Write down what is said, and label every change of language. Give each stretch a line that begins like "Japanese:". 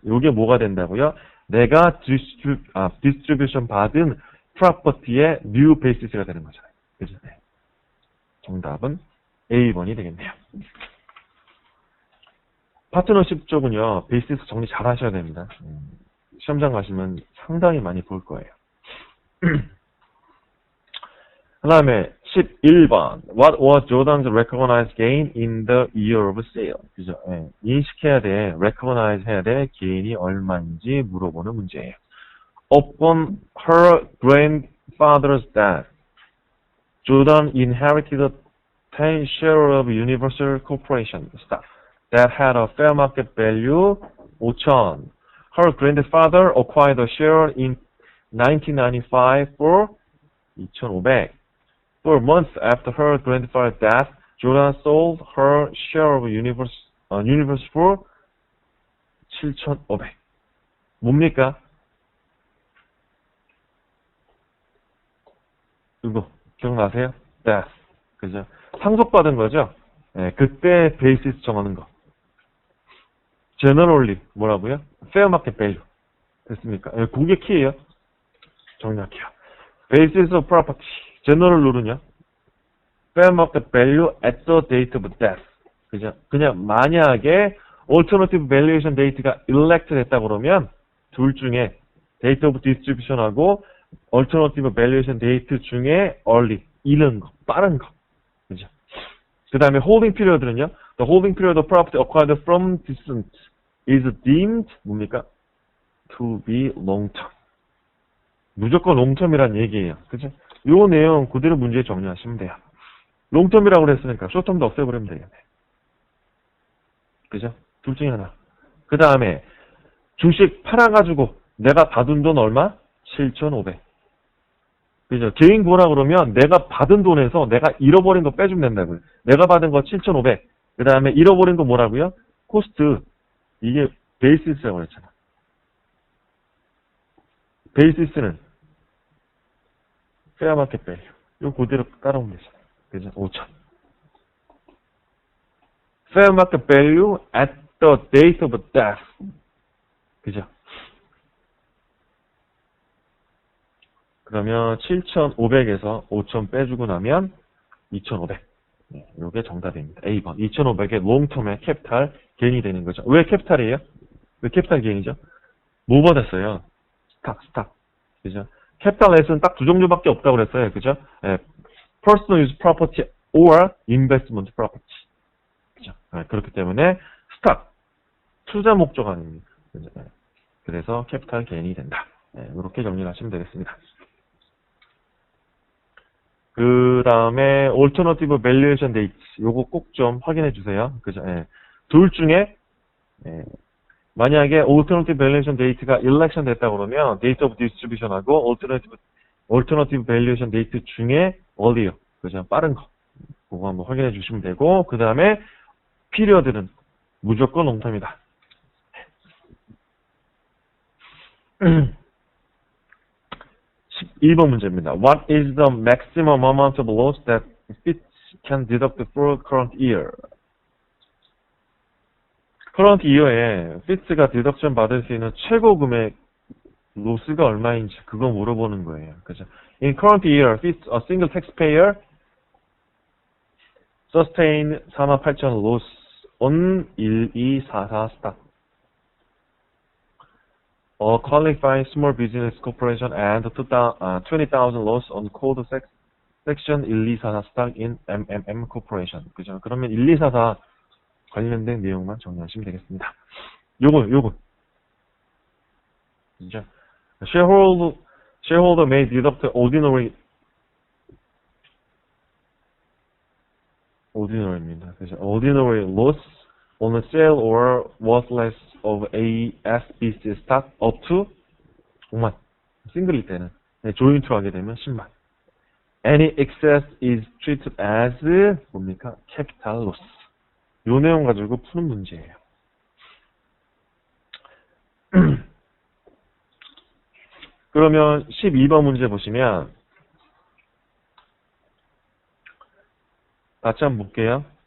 Korean: 이게 뭐가 된다고요? 내가 디스트리뷰션 받은 프로퍼티의 뉴 베이시스가 되는 거잖아요. 그죠? 네. 정답은 A번이 되겠네요. 파트너십 쪽은요, 베이시스 정리 잘 하셔야 됩니다. 시험장 가시면 상당히 많이 볼 거예요. 그 다음에 11번.
English: What was Jordan's recognized gain in the year of sale?
Korean: 그죠? 예. 인식해야 돼. recognize 해야 돼. gain이 얼마인지 물어보는 문제예요.
English: Upon her grandfather's death, Jordan inherited a 10 share of Universal Corporation stock that had a fair market value 5,000. Her grandfather acquired a share in 1995 for 2,500. 4 months after her grandfather's death, Joanna sold her share of Universe for 7,500.
Korean: 뭡니까? 이거 기억나세요? death. 그죠? 상속받은 거죠? 네, 그때 베이시스 정하는 거. generally 뭐라고요?
English: fair market value.
Korean: 됐습니까? 네, 그게 키예요. 정리할게요.
English: basis of property.
Korean: general 룰은요?
English: fair market value at the date of death.
Korean: 그죠? 그냥 만약에 alternative valuation date가 elect 됐다 그러면 둘 중에 date of distribution하고 alternative valuation date 중에 early, 이른 거, 빠른 거. 그죠? 그 다음에 holding period는요.
English: The holding period of property acquired from decedent is deemed
Korean: 뭡니까?
English: To be long term.
Korean: 무조건 롱텀이란 얘기예요. 그죠? 요 내용 그대로 문제 정리하시면 돼요. 롱텀이라고 그랬으니까 숏텀도 없애버리면 되겠네. 그죠? 둘 중에 하나. 그 다음에 주식 팔아가지고 내가 받은 돈 얼마? 7,500. 그죠? 개인 구하라 그러면 내가 받은 돈에서 내가 잃어버린 거 빼주면 된다고요. 내가 받은 거 7,500. 그 다음에 잃어버린 거 뭐라고요? 코스트. 이게 베이시스라고 그랬잖아. 베이시스는 페어 마켓 밸류. 이거 그대로 따라오면 되잖아. 그죠? 5,000.
English: fair market value at the date of death.
Korean: 그죠? 그러면 7,500에서 5,000 빼주고 나면 2,500. 네, 이게 정답입니다. A번. 2,500의 롱텀의 캐피탈 게인이 되는 거죠. 왜 캐피탈이에요? 왜 캐피탈 게인이죠? 뭐 받았어요? 스탁. 그죠? 캐피탈 에스는 딱 두 종류밖에 없다고 그랬어요. 그죠?
English: 네, personal use property or investment property.
Korean: 그죠? 네, 그렇기 때문에 스탁, 투자 목적 아닙니까? 그죠? 네, 그래서 캐피탈 게인이 된다. 네, 이렇게 정리를 하시면 되겠습니다. 그 다음에 alternative valuation date 요거 꼭 좀 확인해 주세요. 그죠? 예. 둘 중에 예. 만약에 alternative valuation date가 election 됐다 그러면 date of distribution하고 alternative valuation date 중에 earlier, 그죠? 빠른 거 그거 한번 확인해 주시면 되고 그 다음에 period는 무조건 롱텀이다. 12번 문제입니다.
English: What is the maximum amount of loss that Fitch can deduct for current year?
Korean: current year에 Fitch가 디덕션 받을 수 있는 최고 금액 로스가 얼마인지 그거 물어보는 거예요. 그죠?
English: In current year, Fitch, a single taxpayer, sustain 48,000 loss on 1244 stock. A qualifying small business corporation and 20,000 loss on code section 1244 stock in MMM corporation.
Korean: 그죠? 그러면 1244 관련된 내용만 정리하시면 되겠습니다. 요거. 그죠?
English: Shareholder may deduct ordinary입니다. 그죠? Ordinary loss on the sale or worthless of a SBC stock up to 5만.
Korean: 싱글일 때는. 네, 조인트로 하게 되면 10만.
English: Any excess is treated as
Korean: 뭡니까?
English: capital loss.
Korean: 요 내용 가지고 푸는 문제예요. 그러면 12번 문제 보시면 같이 한번 볼게요.